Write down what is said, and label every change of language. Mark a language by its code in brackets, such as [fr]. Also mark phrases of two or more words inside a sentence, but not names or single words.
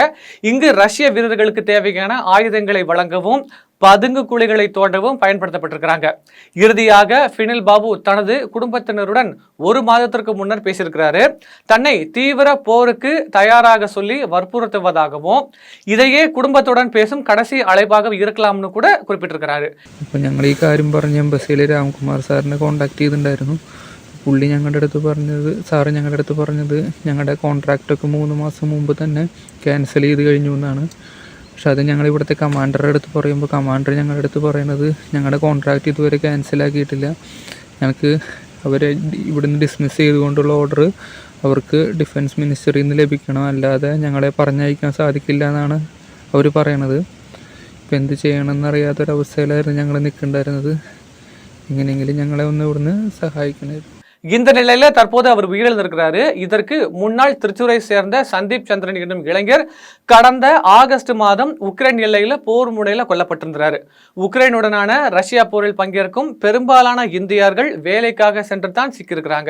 [ta] இங்கு ரஷ்ய வீரர்களுக்கு தேவையான ஆயுதங்களை வழங்கவும் பதுங்கு குழிகளை தோண்டவும் பயன்படுத்தப்பட்டிருக்கிறாங்க. இறுதியாக பினில் பாபு தனது குடும்பத்தினருடன் 1 மாதத்திற்கு முன்னர் பேசியிருக்கிறாரு. தன்னை தீவிர போருக்கு தயாராக சொல்லி வற்புறுத்துவதாகவும் இதையே குடும்பத்துடன் பேசும் கடைசி அழைப்பாக இருக்கலாம்னு கூட குறிப்பிட்டிருக்கிறாரு. [ml] അപ്പോൾ ഞങ്ങൾ ഈ കാര്യം പറഞ്ഞ് എംബസിയിൽ രാംകുമാർ സാറിനെ കോൺടാക്ട് ചെയ്തിട്ടുണ്ടായിരുന്നു. പുള്ളി ഞങ്ങളുടെ അടുത്ത് പറഞ്ഞത് ഞങ്ങളുടെ കോൺട്രാക്റ്റൊക്കെ 3 മാസം മുമ്പ് തന്നെ ക്യാൻസൽ ചെയ്ത് കഴിഞ്ഞു എന്നാണ്. പക്ഷെ അത് ഞങ്ങൾ ഇവിടുത്തെ കമാൻഡറുടെ അടുത്ത് പറയുമ്പോൾ കമാൻഡർ ഞങ്ങളുടെ അടുത്ത് പറയുന്നത് ഞങ്ങളുടെ കോൺട്രാക്റ്റ് ഇതുവരെ ക്യാൻസലാക്കിയിട്ടില്ല, ഞങ്ങൾക്ക് അവരെ ഇവിടുന്ന് ഡിസ്മിസ് ചെയ്തുകൊണ്ടുള്ള ഓർഡർ അവർക്ക് ഡിഫൻസ് മിനിസ്റ്ററിൽ നിന്ന് ലഭിക്കണം, അല്ലാതെ ഞങ്ങളെ പറഞ്ഞയക്കാൻ സാധിക്കില്ല എന്നാണ് അവർ പറയണത്. ഇപ്പം എന്ത് ചെയ്യണമെന്നറിയാത്തൊരവസ്ഥയിലായിരുന്നു ഞങ്ങൾ നിൽക്കുന്നുണ്ടായിരുന്നത്. എങ്ങനെയെങ്കിലും ഞങ്ങളെ ഒന്ന് ഇവിടുന്ന് സഹായിക്കണേ. [ta] இந்த நிலையில தற்போது அவர் உயிரிழந்திருக்கிறாரு. இதற்கு முன்னாள் திருச்சூரை சேர்ந்த சந்தீப் சந்திரன் என்னும் இளைஞர் கடந்த ஆகஸ்ட் மாதம் உக்ரைன் எல்லையில போர் முனையில கொல்லப்பட்டிருந்தாரு. உக்ரைனுடனான ரஷ்யா போரில் பங்கேற்கும் பெரும்பாலான இந்தியர்கள் வேலைக்காக சென்று தான் சிக்கியிருக்கிறாங்க.